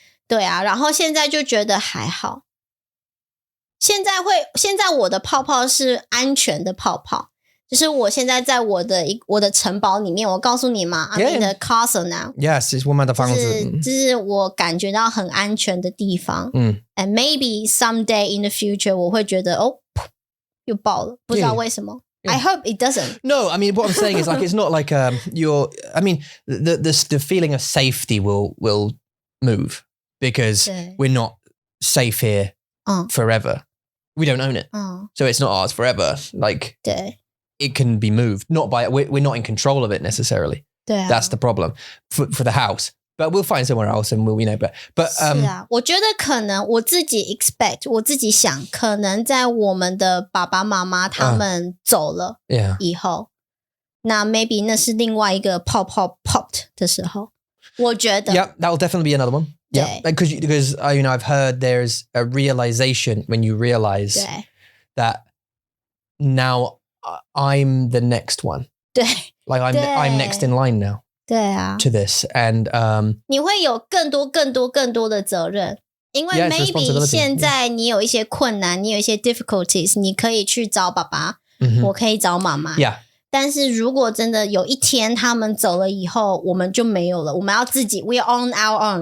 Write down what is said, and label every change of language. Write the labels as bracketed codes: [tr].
[zh] 对啊，然后现在就觉得还好。现在我的泡泡是安全的泡泡，就是我现在在我的城堡里面，我告诉你嘛 [en] I'm in the castle now. [zh] Yes, 是我们的房子，这是我感觉到很安全的地方。 [en] And maybe someday in the future [zh] 我会觉得又爆了，不知道为什么。 [en] I hope it doesn't. No, I mean what I'm saying is like it's not like I mean the feeling of safety will move because we're not safe here forever. We don't own it. So it's not ours forever. Like it can be moved. Not by we're not in control of it necessarily. That's the problem for the house. But we'll find somewhere else and we'll, but [zh] 是啊，我觉得可能我自己 expect 我自己想，可能在我们的爸爸妈妈他们走了以后，那 maybe 那是另外一个泡泡 popped 的时候，我觉得。 [en] Yeah, that will definitely be another one. Yeah, because I've heard there's a realization when you realize that now I'm the next one. [zh] 对 [en] Like I'm next in line now. [zh] 对啊 [en] to this and [zh] 你会有更多的责任，因为 maybe 现在你有一些困难，你有一些 difficulties， 你可以去找爸爸，我可以找妈妈。但是如果真的有一天他们走了以后，我们就没有了，我们要自己 [en] we're on our own.